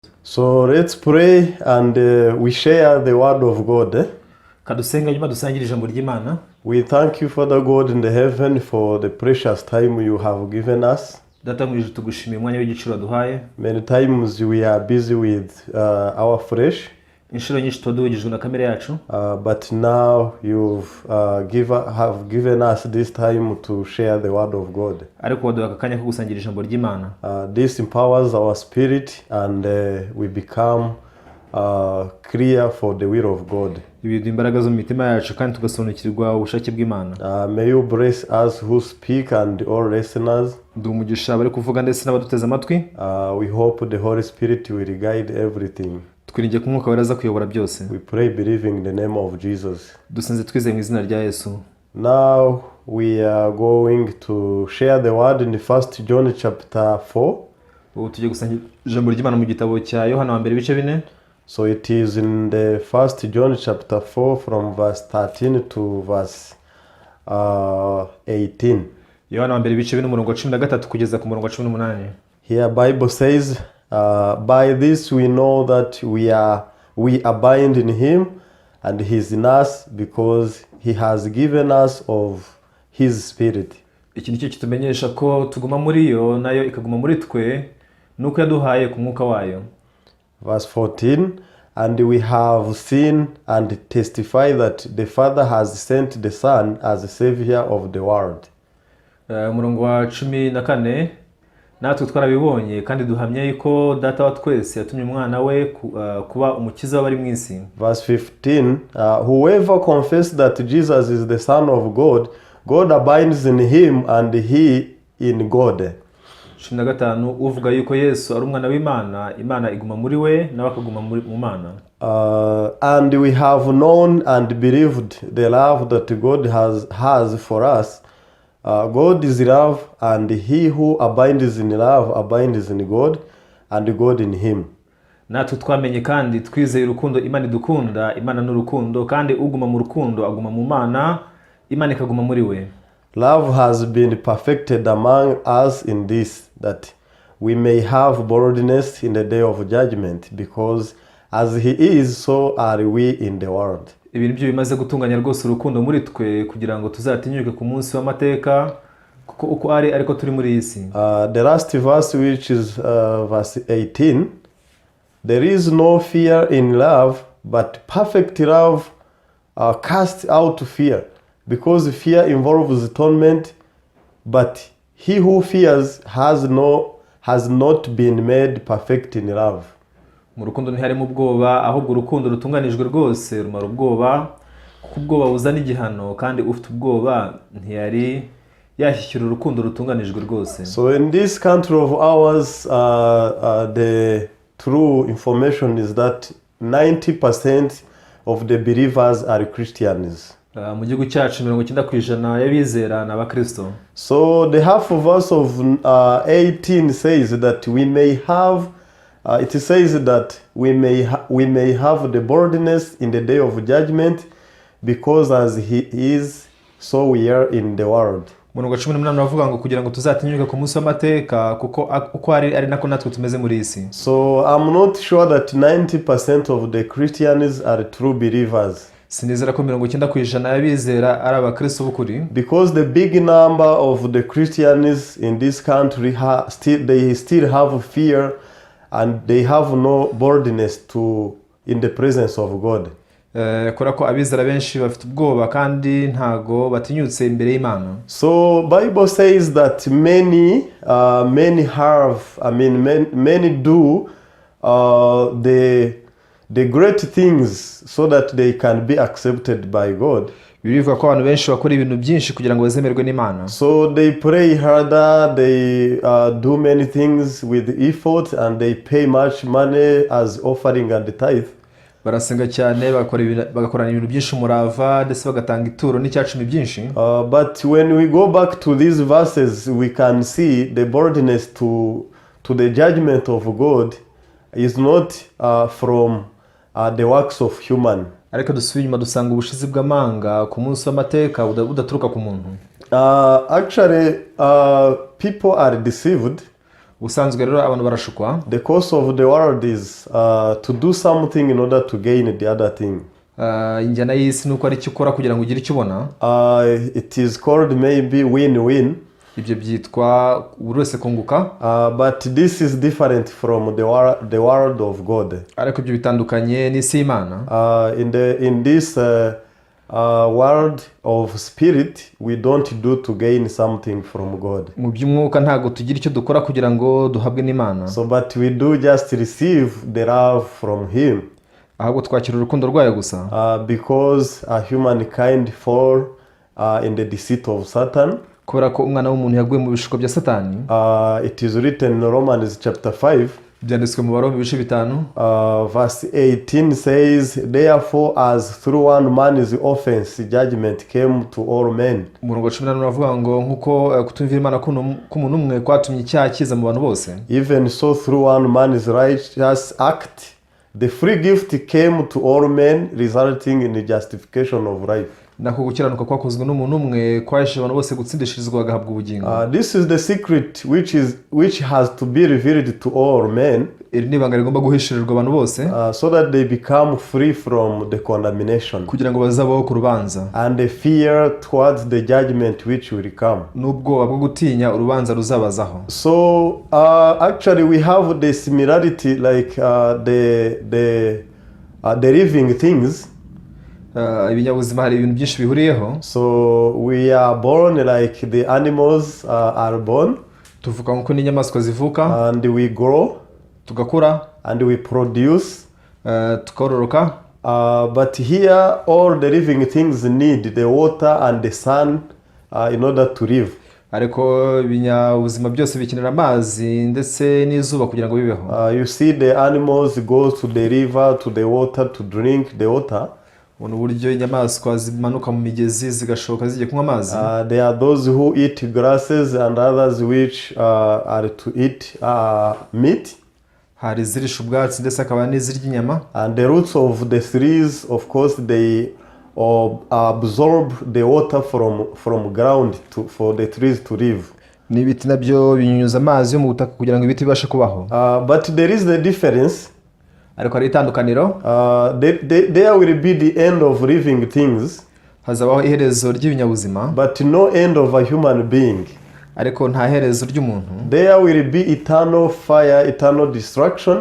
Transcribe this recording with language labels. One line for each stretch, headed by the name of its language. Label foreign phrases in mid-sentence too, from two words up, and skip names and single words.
English: So let's pray and we share the word of God.
Kinyarwanda: Kadusenga nyuma dusangire ijambo ry'Imana.
English: We thank you, Father God in the heaven, for the precious time you have given us.
Kinyarwanda: Data mu ijuru tugushimiye umwanya w'igiciro duhaye.
English: Many times we are busy with our flesh.
Kinyarwanda: Inshuro nyinshi tuduhugijwe na kamere yacu.
English: But now you've have given us this time to share the word of God.
Kinyarwanda: Ariko waduha akanya ko gusangira ijambo ry'Imana.
English: This empowers our spirit and we become clear for the will of God.
Kinyarwanda: Ibiduha imbaraga zo mu mitima yacu kandi tugasobanukirwa ubushake bw'Imana.
English: May you bless us who speak and all listeners.
Kinyarwanda: Ndumugisha bari kuvuga ndetse n'abaduteze amatwi.
English: We hope the Holy Spirit will guide everything.
Kinyarwanda: Twiringiye ko Umwuka wera aza kuyobora byose.
English: We pray believing in the name of Jesus.
Kinyarwanda: Dusenze twizeye mu izina rya Yesu.
English: Now we are going to share the word in the 1 John chapter 4.
Kinyarwanda: Ubu tugiye gusangira ijambo ry'Imana mu gitabo cya Yohana wa mbere ibice 4.
English: So it is in the 1 John chapter 4 from verse 13 to verse 18.
Kinyarwanda: Yohana wa mbere ibice 4 umurongo wa 13 kugeza ku murongo wa 18.
English: Here Bible says, by this we know that we abide in him and he is in us, because he has given us of his spirit.
Kinyarwanda: Iki nicyo kitumenyesha ko tuguma muri yo nayo ikaguma muri twe nuko yaduhaye ku mwuka wayo.
English: Verse 14, and we have seen and testify that the Father has sent the Son as a savior of the world.
Kinyarwanda: Umurongo wa 14, natwe twarabibonye kandi duhamya yuko data wa twese yatumye umwana we kuba umukiza w'abari mu isi.
English: Verse 15, whoever confesses that Jesus is the Son of God, God abides in him and he in God.
Kinyarwanda: 15, uvuga yuko Yesu ari umwana w'Imana, Imana iguma muri we nawe akaguma mu Mana.
English: And we have known and believed the love that God has for us. God is love, and he who abides in love abides in God, and God in him.
Kinyarwanda: Natwe twamenye kandi twizeye urukundo Imana idukunda, Imana n'urukundo, kandi uguma mu rukundo aguma mu Mana, Imana ikaguma muri we.
English: Love has been perfected among us in this, that we may have boldness in the day of judgment, because as he is, so are we in the world.
Kinyarwanda: Ibintu byo bimaze gutunganya rwose urukundo muri twe kugira ngo tuzatinyuke ku munsi w'amateka kuko uko ari ariko turi muri isi.
English: The last verse, which is verse 18, there is no fear in love, but perfect love casts out fear, because fear involves torment, but he who fears has not been made perfect in love.
Kinyarwanda: Mu rukundo ntiharimo ubwoba, ahubwo urukundo rutunganijwe rwose rumara ubwoba, kuko ubwoba buzana igihano, kandi ufite ubwoba ntiyari yashyikira urukundo rutunganijwe rwose.
English: So in this country of ours, the true information is that 90% of the believers are Christians.
Kinyarwanda: Mu gihugu cyacu 90% y'abizera ni abakristo.
English: So the half verse of 18 says that we may have it says that we may have the boldness in the day of judgment, because as he is, so we are in the world.
Kinyarwanda: Umurongo 18 bavuga ngo kugira ngo tuzatinyuke ku munsi w'amateka kuko uko ari nako natwe tumeze muri isi.
English: So I'm not sure that 90% of the Christians are true believers.
Kinyarwanda: Sinizera ko 90% y'abizera ari abakristo b'ukuri.
English: Because the big number of the Christians in this country still have fear, and they have no boldness in the presence of God.
Kinyarwanda: Kora ko abizera benshi bafite ubwoba kandi ntago batinyutse imbere y'Imana.
English: So Bible says that many do the great things so that they can be accepted by God.
Kinyarwanda: Bivuga ko abantu benshi bakora ibintu byinshi kugira ngo bazemerwe n'Imana.
English: So they pray harder, they do many things with effort, and they pay much money as offering and tithe.
Kinyarwanda: Barasenga cyane, bagakorana ibintu byinshi umurava, ndetse bagatanga ituro n'icyacumi byinshi.
English: But when we go back to these verses, we can see the boldness to the judgment of God is not from the works of human.
Kinyarwanda: Ariko dusubira inyuma dusanga ubushizi bw'amanga ku munsi w'amateka budaturuka ku muntu.
English: Actually, people are deceived.
Kinyarwanda: ubusanzwe rero abantu barashukwa.
English: The course of the world is to do something in order to gain the other thing.
Kinyarwanda: Injyana y'isi nuko ari cyo ukora kugira ngo ugire icyo ubona.
English: It is called maybe win-win.
Kinyarwanda: Ibyo byitwa buri wese kunguka.
English: But this is different from the world of God.
Kinyarwanda: Ariko ibyo bitandukanye n'isi y'Imana.
English: In this world of spirit, we don't do to gain something from God.
Kinyarwanda: Mu by'umwuka ntago tugira icyo dukora kugira ngo duhabwe n'Imana.
English: So but we do just receive the love from him.
Kinyarwanda: Ahubwo twakira urukundo rwayo gusa.
English: Because humankind fall in the deceit of Satan.
Kinyarwanda: Kubera ko umwana w'umuntu yaguye mu bishuko bya Satani.
English: It is written in Romans chapter 5.
Kinyarwanda: Byanditswe mu Baroma ibice 5.
English: Verse 18 says, therefore as through one man's offense judgment came to all men.
Kinyarwanda: Umurongo 18 uravuga ngo nkuko kutumvira Imana k'umuntu umwe kwatumye icyaha kiza mu bantu bose.
English: Even so through one man's righteous act the free gift came to all men, resulting in the justification of life.
Kinyarwanda: Nako gukiranuka kwakozwe n'umuntu umwe kwahesheje abantu bose gutsindishirizwa bagahabwa ubugingo.
English: This is the secret which has to be revealed to all men.
Kinyarwanda: Iri ni ibanga rigomba guhishirirwa abantu bose.
English: So that they become free from the condemnation.
Kinyarwanda: Kugira ngo bazabaho ku rubanza.
English: And the fear towards the judgment which will come.
Kinyarwanda: N'ubwoba bwo gutinya urubanza ruzabazaho.
English: So actually we have the similarity like the living things.
Kinyarwanda: Ibinyabuzima hari ibintu byinshi bihuriyeho.
English: So we are born like the animals are born.
Kinyarwanda: Tuvuka nkuko n'inyamaswa zivuka.
English: And we grow.
Kinyarwanda: Tugakura.
English: And we produce.
Kinyarwanda: Tukororoka.
English: But here all the living things need the water and the sun in order to live.
Kinyarwanda: Ariko ibinyabuzima byose bikenera amazi ndetse n'izuba kugira ngo bibeho.
English: You see the animals go to the river, to the water to drink the water.
Kinyarwanda: Uburyo inyamaswa zimanuka mu migezi zigashoka zigiye kunywa amazi.
English: There are those who eat grasses and others which are to eat meat.
Kinyarwanda: Hari zirisha ubwatsi ndetse akaba n'izirya inyama.
English: And the roots of the trees, of course, they absorb the water from ground for the trees to live.
Kinyarwanda: N'ibiti nabyo binyunyuza amazi yo mu butaka kugira ngo ibiti bibashe kubaho.
English: But there is the difference.
Kinyarwanda: Ariko hari itandukaniro.
English: There will be the end of living things.
Kinyarwanda: Hazabaho iherezo ry'ibinyabuzima.
English: But no end of a human being.
Kinyarwanda: Ariko nta herezo ry'umuntu.
English: There will be eternal fire, eternal destruction.